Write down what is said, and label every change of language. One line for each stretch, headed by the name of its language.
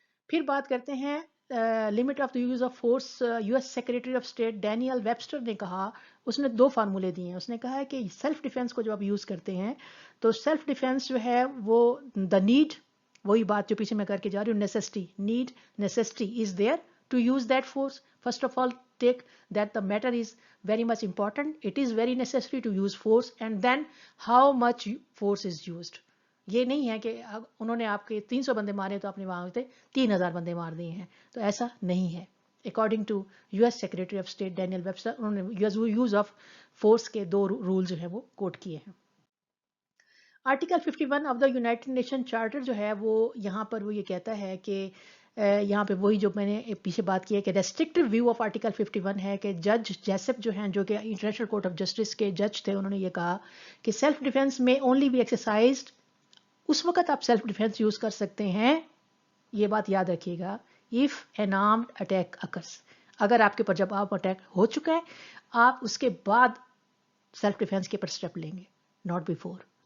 Urdu: پھر بات کرتے ہیں limit of the use of force. U S secretary of state Daniel Webster نے کہا، اس نے 2 فارمولے دیے ہیں، اس نے کہا ہے کہ سیلف ڈیفینس کو جب آپ یوز کرتے ہیں تو سیلف ڈیفینس جو ہے وہ دا نیڈ، وہی بات جو پیچھے میں کر کے جا رہی ہوں، necessity,
English: Need necessity is there to use that force. First of all, take that the matter is very much important. It is very necessary to use force, and then how much force is used.
Urdu: یہ نہیں ہے کہ انہوں نے آپ کے 300 بندے مارے تو آپ نے وہاں ہوتے 3000 بندے مار دیے ہیں، تو ایسا نہیں ہے۔ According to U S secretary of state Daniel Webster, انہوں نے یوز آف فورس کے 2 رول جو ہیں وہ کوٹ کیے ہیں۔ Article 51 of the United nation charter جو ہے وہ یہاں پر وہ یہ کہتا ہے کہ یہاں پہ وہی جو میں نے پیچھے بات کی ہے کہ ریسٹرکٹیو ویو آف آرٹیکل 51 ہے کہ جج جیسپ جو ہیں، جو کہ انٹرنیشنل کورٹ آف جسٹس کے جج تھے، انہوں نے یہ کہا کہ سیلف ڈیفینس میں اونلی بی ایکسرسائزڈ، اس وقت آپ سیلف ڈیفینس یوز کر سکتے ہیں، یہ بات یاد رکھیے گا،
English: if an armed attack occurs،
Urdu: اگر آپ کے پر جب آپ اٹیک ہو چکا ہے آپ اس کے بعد سیلف ڈیفینس کے پر اسٹیپ لیں گے،
English: Not before.